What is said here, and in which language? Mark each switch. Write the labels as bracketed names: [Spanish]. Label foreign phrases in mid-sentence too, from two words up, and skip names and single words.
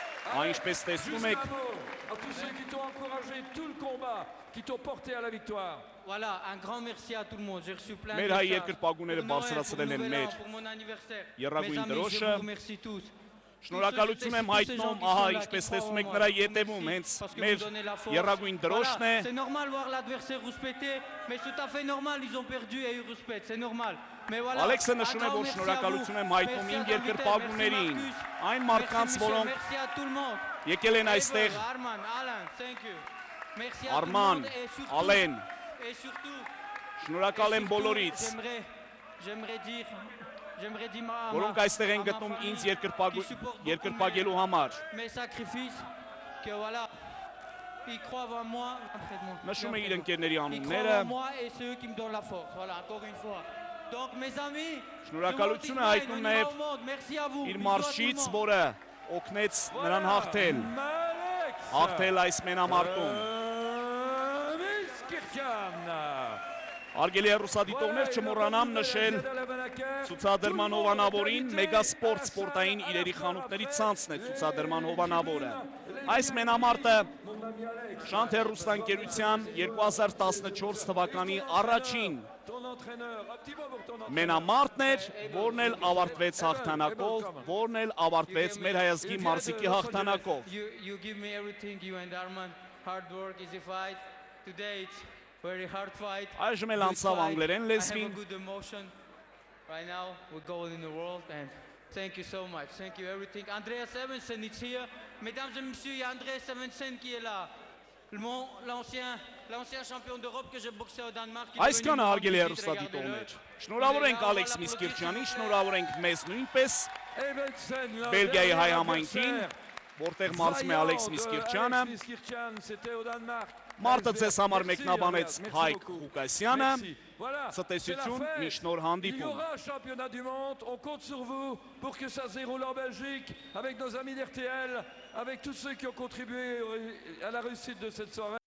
[Armenian] Ինչպես տեսնում եք, [French] À tous ceux qui t'ont encouragé tout le combat, qui t'ont porté à la victoire. Voilà, un grand merci à tout le monde. J'ai reçu plein de [Armenian] մեր հայ [French] messages. [Armenian] երկրպագուները [French] Pour Noël, [Armenian] բարձրացրել [French] pour [Armenian] են [French] Nouvel An, [Armenian] մեր [French] pour mon anniversaire. [Armenian] Եռագույն [French] Mes amis, je [Armenian] դրոշը։ [French] vous remercie tous. [Armenian] Շնորհակալություն եմ հայտնում, ահա ինչպես տեսնում եք նրա ետևում հենց մեր եռագույն դրոշն է։ [French] C'est normal voir l'adversaire rouspéter, mais c'est tout à fait normal, ils ont perdu et ils rouspètent, c'est normal. Mais voilà. [Armenian] Ալեքսը նշում է, որ շնորհակալություն եմ հայտնում իմ երկրպագուներին, այն մարդկանց, որոնք [French] Merci à tout le monde. [Armenian] եկել են այստեղ, [English] Arman, Alan, thank you. [French] Merci à [Armenian] Արման, [French] tout le monde et surtout, [Armenian] Ալեն, [French] et surtout, [Armenian] շնորհակալ եմ բոլորից, [French] j'aimerais dire [Armenian] որոնք այստեղ են գտնում ինձ երկրպագելու համար։ [French] mes sacrifices que voilà ils croient en moi près de moi. [Armenian] Նշում է իր ընկերների [French] Ils croient [Armenian] անունները, [French] en moi et c'est eux qui me donnent la force. Voilà, encore une fois. Donc mes amis, [Armenian] շնորհակալություն է հայտնում նաև [French] merci à vous. [Armenian] իր մարշից, որը օգնեց նրան հաղթել, հաղթել այս մենամարտում։ Արգելի հեռուստադիտողներ, չմոռանամ նշել ցուցադրման հովանավորին Մեգասպորտ սպորտային իրերի խանութների ցանցն է ցուցադրման հովանավորը։ Այս մենամարտը Շանթ հեռուստաընկերության 2014 թվականի առաջին մենամարտն էր, որն էլ ավարտվեց հաղթանակով, որն էլ ավարտվեց մեր հայազգի մարզիկի հաղթանակով։ [English] You give me everything, you and Arman. Hard work, easy fight. Today it's very hard fight. Այժմ էլ անցավ անգլերեն I have լեզվին։ a good emotion. Right now we're going in the world and thank you so much. Thank you everything. Andreas Evensen is here. [French] Mesdames et messieurs, il y a Andreas Evensen qui est là. L'ancien champion d'Europe que j'ai boxé au Danemark. [Armenian] Այսքանը արգելի հեռուստադիտողներ։ Շնորհավոր ենք Ալեքս Միսկիրչյանին, շնորհավոր ենք մեզ նույնպես Բելգիայի հայ համայնքին, որտեղ մարզում է Ալեքս Միսկիրչյանը։ Մարտը ձեզ համար մեկնաբանեց Հայկ Ղուկասյանը։ Ցտեսություն, միշտ նոր հանդիպում։ [French] Il y aura un championnat du monde, on compte sur vous pour que ça se déroule en Belgique avec nos amis d'RTL, avec tous ceux qui ont contribué à la réussite de cette soirée.